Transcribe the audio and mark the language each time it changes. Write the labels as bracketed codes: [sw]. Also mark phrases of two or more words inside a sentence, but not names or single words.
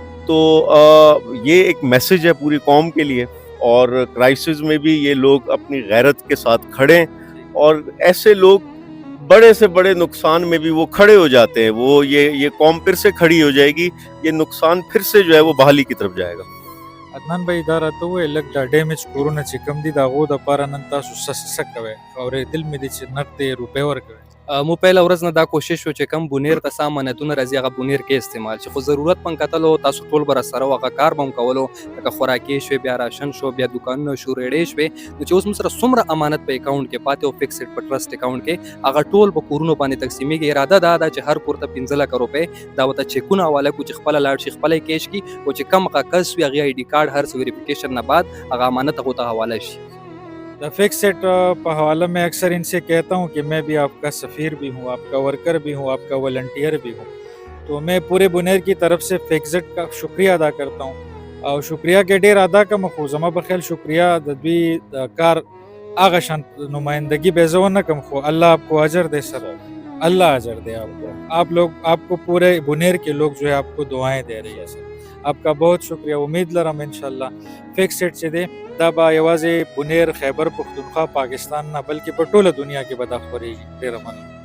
[ur] تو یہ ایک میسج ہے پوری قوم کے لیے, اور کرائسس میں بھی یہ لوگ اپنی غیرت کے ساتھ کھڑے ہیں, اور ایسے لوگ بڑے سے بڑے نقصان میں بھی وہ کھڑے ہو جاتے ہیں. وہ یہ قوم پھر سے کھڑی ہو جائے گی, یہ نقصان پھر سے جو ہے وہ بحالی کی طرف جائے گا. [ps] عدنان بھائی دا راته ووایه لږ دا ډیمیج کورونه چې کم دي د هغو دپاره نن تاسو څه کوئ؟ اورېدل مې دي چې نقدې روپۍ ورکوئ. مو پهله ورځ نه دا کوشش وو چې کم بونیر ته څه امانتونه راځي هغه بونیر کې استعمال شي, خو ضرورت پن کتلو تاسو ټول به راسره وو, هغه کار به هم کولو لکه خوراکي شوې, بیا راشن شو, بیا دوکانونه شو, ریډۍ شوې. نو چې اوس موږ سره څومره امانت په اکاونټ کې پاتې او فکسډ په [en] trust account [ps] کې هغه ټول په کورونو باندې تقسیمېږي. اراده دا ده چې هر کور ته 15 لکه روپۍ دا ورته چیکونه حواله کړو چې خپله لاړ شي, خپله یې کیش کړي, او چې کم هغه کس وي هغې [en] ID card [ps] هر څه ویریفیکیشن نه بعد هغه امانت هغو ته حواله شي. [ur] دا فکسڈ پہ حوالہ میں اکثر ان سے کہتا ہوں کہ میں بھی آپ کا سفیر بھی ہوں, آپ کا ورکر بھی ہوں, آپ کا والنٹیئر بھی ہوں. تو میں پورے بنیر کی طرف سے فکسڈ کا شکریہ ادا کرتا ہوں, اور شکریہ کے [ps] ډیر ادا کم خو زما په خیال شکریہ د دوی کار هغه شان نمائندگی به زه ونه کم, [ur] خو الله آپ کو اجر دے سر, اللہ اجر دے آپ کو. آپ کو پورے بنیر کے لوگ جو ہے آپ کو دعائیں دے رہی ہے سر. آپ کا بہت شکریہ. [ps] امید لرم انشاءاللہ فکسڈ چې دی دا به یوازې بنیر, خیبر پختونخوا, پاکستان نه بلکې په ټوله دنیا کې به دا خپرېږي. ډېره مننه.